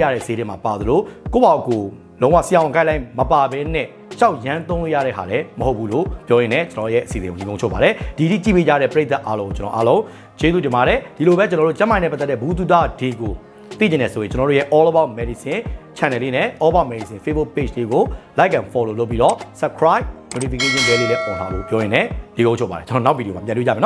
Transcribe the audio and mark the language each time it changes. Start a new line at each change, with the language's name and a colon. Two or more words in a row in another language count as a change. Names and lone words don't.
Burmese: တဲ့ဈေးတွေမှာပါသလိုကိုယ့်ဘောက်ကိုလုံးဝဆရာဝန် guideline မပါဘဲနဲ့ကြောက်ရမ်းသုံးလို့ရတဲ့ဟာလည်းမဟုတ်ဘူးလို့ပြောရင်းနဲ့ကျွန်တော်ရဲ့အစီအစဉ်ကိုညီကုန်းချုပ်ပါတယ်ဒီကြည့်ပေးကြတဲ့ပရိသတ်အားလုံးကျွန်တော်အားလုံးကျေးဇူးတင်ပါတယ်ဒီလိုပဲကျွန်တော်တို့ကျန်းမာရေးနဲ့ပတ်သက်တဲ့ဘူးတုဒဒီကိုသိကျင်နေဆိုရင်ကျွန်တော်တို့ရဲ့ All About Medicine channel လေးနဲ့ All About Medicine
English: Facebook page
Burmese: လေးကို
English: like and follow
Burmese: လုပ်ပြီးတော့
English: subscribe notification bell
Burmese: လေးလည်း on ထားဖို့ပြောရင်းနဲ့ညီကုန်းချုပ်ပါတယ်ကျွန်တော်နောက်ဗီဒီယိုမှာပြန်တွေ့ကြမယ်နော်